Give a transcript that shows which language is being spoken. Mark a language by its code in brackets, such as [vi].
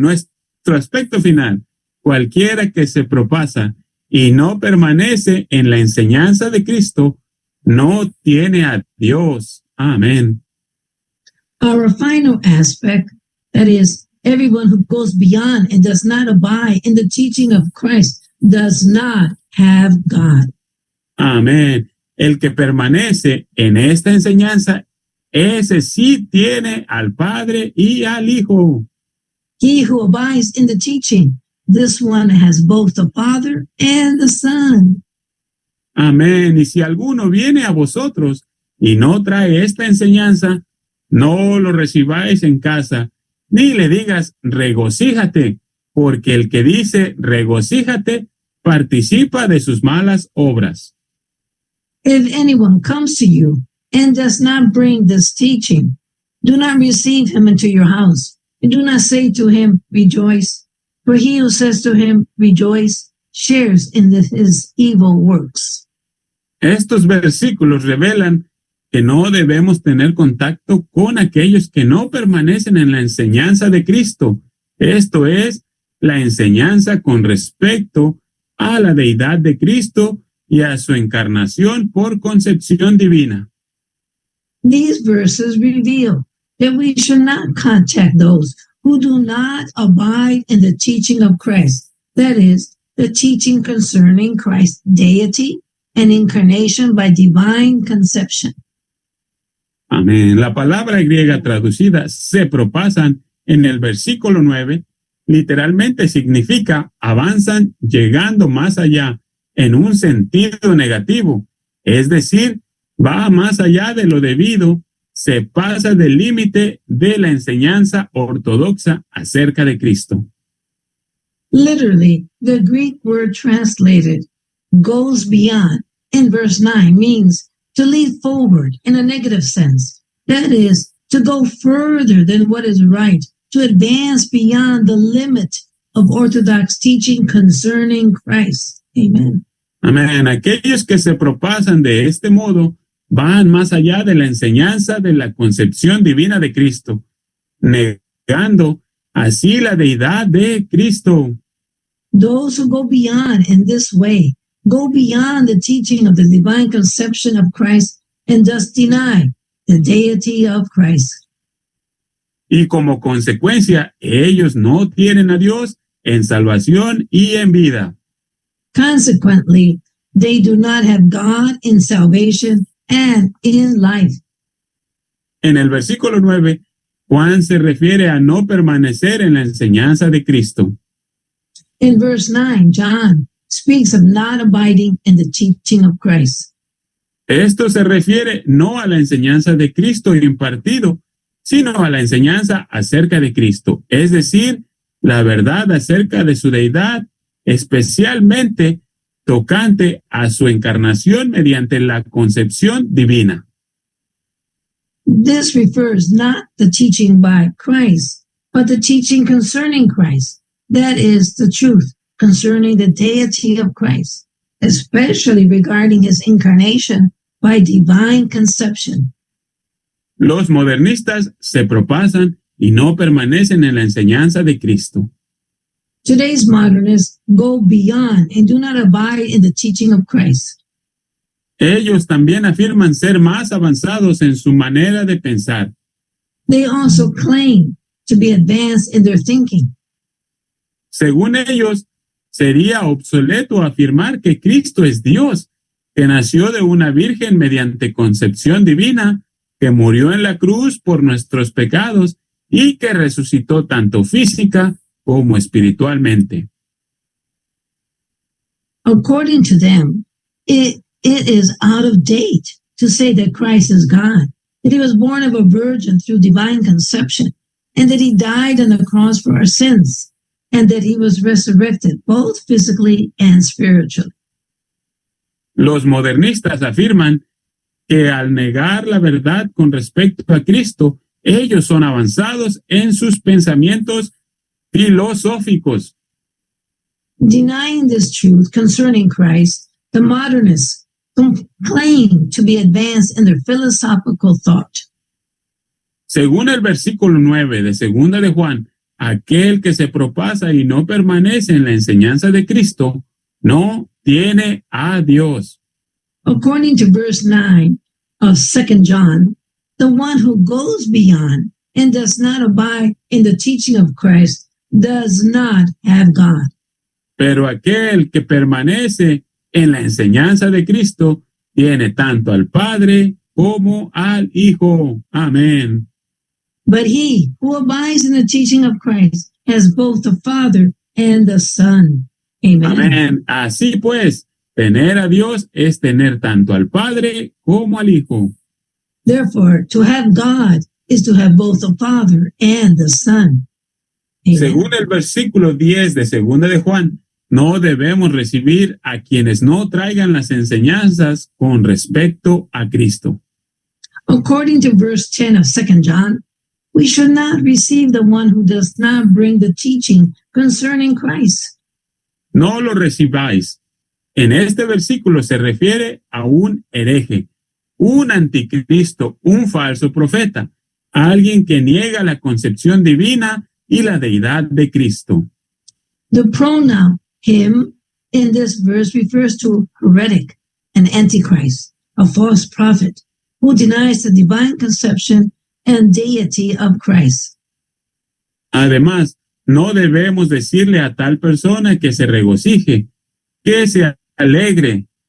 [es] Nuestro aspecto final, cualquiera que se propasa y no permanece en la enseñanza de Cristo, no tiene a Dios. Amén. [en] Our final aspect, that is, everyone who goes beyond and does not abide in the teaching of Christ does not have God. [es] Amén. El que permanece en esta enseñanza, ese sí tiene al Padre y al Hijo. [en] He who abides in the teaching, this one has both the Father and the Son. [es] Amén. Y si alguno viene a vosotros y no trae esta enseñanza, no lo recibáis en casa, ni le digas regocíjate, porque el que dice regocíjate participa de sus malas obras. [en] If anyone comes to you and does not bring this teaching, do not receive him into your house, and do not say to him, rejoice, for he who says to him, rejoice, shares in his evil works. [es] Estos versículos revelan que no debemos tener contacto con aquellos que no permanecen en la enseñanza de Cristo. Esto es, la enseñanza con respecto a la deidad de Cristo y a su encarnación por concepción divina. [en] These verses reveal that we should not contact those who do not abide in the teaching of Christ, that is, the teaching concerning Christ's deity and incarnation by divine conception. [es] Amén. La palabra griega traducida se propasan en el versículo 9 literalmente significa avanzan llegando más allá en un sentido negativo, es decir, va más allá de lo debido, se pasa del límite de la enseñanza ortodoxa acerca de Cristo. [en] Literally, the Greek word translated goes beyond in verse 9 means to lead forward in a negative sense. That is, to go further than what is right, to advance beyond the limit of orthodox teaching concerning Christ. Amen. [es] Amén. Aquellos que se propasan de este modo van más allá de la enseñanza de la concepción divina de Cristo, negando así la deidad de Cristo. [en] Those who go beyond in this way go beyond the teaching of the divine conception of Christ and thus deny the deity of Christ. [es] Y como consecuencia, ellos no tienen a Dios en salvación y en vida. [en] Consequently, they do not have God in salvation and in life. [es] En el versículo 9, Juan se refiere a no permanecer en la enseñanza de Cristo. [en] In verse 9, John speaks of not abiding in the teaching of Christ. [es] Esto se refiere no a la enseñanza de Cristo impartido, sino a la enseñanza acerca de Cristo, es decir, la verdad acerca de su deidad, especialmente tocante a su encarnación mediante la concepción divina. [en] This refers not the teaching by Christ, but the teaching concerning Christ. That is the truth concerning the deity of Christ, especially regarding his incarnation by divine conception. [es] Los modernistas se propasan y no permanecen en la enseñanza de Cristo. [en] Today's modernists go beyond and do not abide in the teaching of Christ. [es] Ellos también afirman ser más avanzados en su manera de pensar. [en] They also claim to be advanced in their thinking. [es] Según ellos, sería obsoleto afirmar que Cristo es Dios, que nació de una virgen mediante concepción divina, que murió en la cruz por nuestros pecados y que resucitó tanto física como espiritualmente. [en] According to them, it is out of date to say that Christ is God, that he was born of a virgin through divine conception, and that he died on the cross for our sins, and that he was resurrected both physically and spiritually. [es] Los modernistas afirman que al negar la verdad con respecto a Cristo, ellos son avanzados en sus pensamientos filosóficos. [en] Denying this truth concerning Christ, the modernists claim to be advanced in their philosophical thought. [es] Según el versículo 9 de Segunda de Juan, aquel que se propasa y no permanece en la enseñanza de Cristo, no tiene a Dios. [en] According to verse 9 of 2 John, the one who goes beyond and does not abide in the teaching of Christ does not have God. [es] Pero aquel que permanece en la enseñanza de Cristo tiene tanto al Padre como al Hijo. Amén. [en] But he who abides in the teaching of Christ has both the Father and the Son. Amen. [es] Amén. Así pues, tener a Dios es tener tanto al Padre como al Hijo. [en] Therefore, to have God is to have both the Father and the Son. Amen. [es] Según el versículo 10 de Segunda de Juan, no debemos recibir a quienes no traigan las enseñanzas con respecto a Cristo. [en] According to verse 10 of 2 John, we should not receive the one who does not bring the teaching concerning Christ. [es] No lo recibáis. En este versículo se refiere a un hereje, un anticristo, un falso profeta, alguien que niega la concepción divina y la deidad de Cristo. [en] The pronoun him in this verse refers to heretic, an antichrist, a false prophet, who denies the divine conception and deity of Christ. [es] Además, no debemos decirle a tal persona que se regocije, que se alegre.